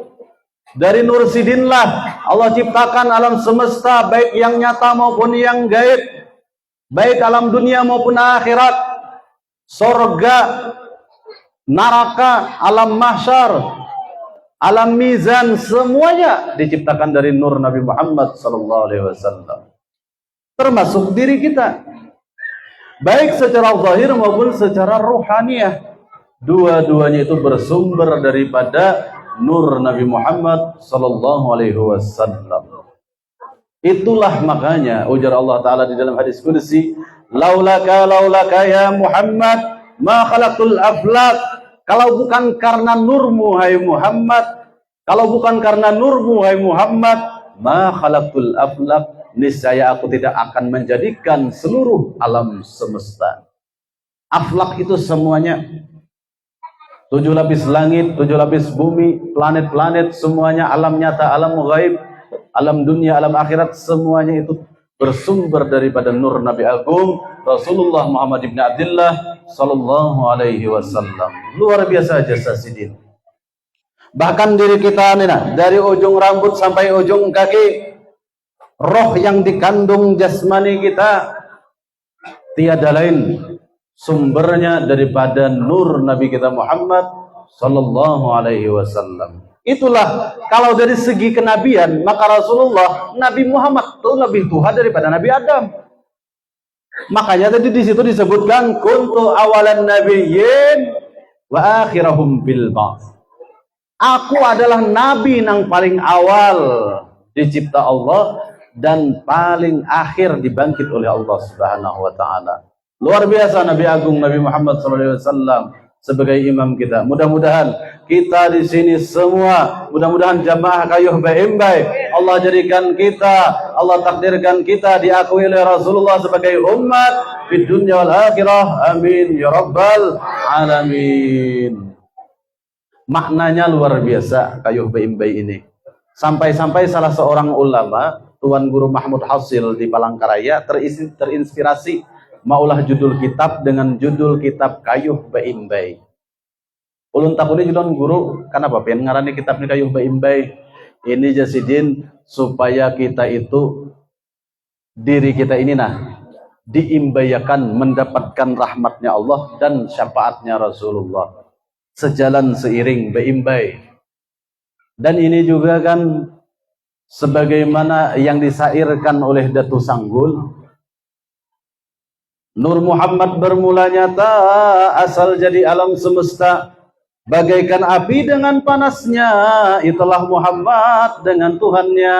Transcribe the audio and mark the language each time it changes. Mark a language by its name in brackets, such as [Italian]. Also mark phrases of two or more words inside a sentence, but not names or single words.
[Indonesian] Dari nur Sidinlah Allah ciptakan alam semesta, baik yang nyata maupun yang gaib, baik alam dunia maupun akhirat, sorga, neraka, alam mahsyar, alam mizan, semuanya diciptakan dari nur Nabi Muhammad SAW. Termasuk diri kita, baik secara zahir maupun secara ruhaniyah. Dua-duanya itu bersumber daripada nur Nabi Muhammad [Arabic] صلى الله عليه وسلم. [Indonesian] Itulah makanya ujar Allah Ta'ala di dalam hadis qudsi, [Arabic] لولاك يا محمد ما خلقت الأفلاك. [Indonesian] Kalau bukan karena nurmu hai Muhammad, kalau bukan karena nurmu hai Muhammad, [Arabic] ما خلقت الأفلاك, [Indonesian] niscaya aku tidak akan menjadikan seluruh alam semesta. Aflaq itu semuanya, 7 lapis langit, 7 lapis bumi, planet-planet, semuanya alam nyata, alam ghaib, alam dunia, alam akhirat, semuanya itu bersumber daripada nur Nabi Agung Rasulullah Muhammad ibn Abdullah [Arabic] صلى الله عليه وسلم. [Indonesian] Luar biasa jasa Sidin. Bahkan diri kita nih, dari ujung rambut sampai ujung kaki, roh yang dikandung jasmani kita tiada lain sumbernya daripada nur Nabi kita Muhammad [Arabic] صلى الله عليه وسلم. [Indonesian] Itulah kalau dari segi kenabian, maka Rasulullah, Nabi Muhammad itu lebih Tuhan daripada Nabi Adam. Makanya tadi di situ disebutkan [Arabic] كنت أول النبيين وآخرهم بالبعث. [Indonesian] Aku adalah nabi yang paling awal dicipta Allah dan paling akhir dibangkit oleh Allah [Arabic] سبحانه وتعالى. [Indonesian] Luar biasa Nabi Agung Nabi Muhammad SAW sebagai imam kita. Mudah-mudahan kita di sini semua, mudah-mudahan jamaah Kayuh Baimbai, Allah jadikan kita, Allah takdirkan kita diakui oleh Rasulullah sebagai umat di [Arabic] الدنيا والآخرة. آمين يا رب العالمين. [Indonesian] Maknanya luar biasa Kayuh Baimbai ini. Sampai-sampai salah seorang ulama, Tuan Guru Mahmud Hasil di Palangkaraya, terinspirasi maulah judul kitab dengan judul kitab Kayuh Baimbai. Ulun takuni judul guru, kenapa pengen ngarani kitab ini Kayuh Baimbai? Ini jasidin supaya kita itu, diri kita ini diimbayakan mendapatkan rahmatnya Allah dan syafaatnya Rasulullah. Sejalan seiring Baimbai. Dan ini juga kan sebagaimana yang disairkan oleh Datu Sanggul, Nur Muhammad bermula nyata, asal jadi alam semesta, bagaikan api dengan panasnya, itulah Muhammad dengan Tuhannya.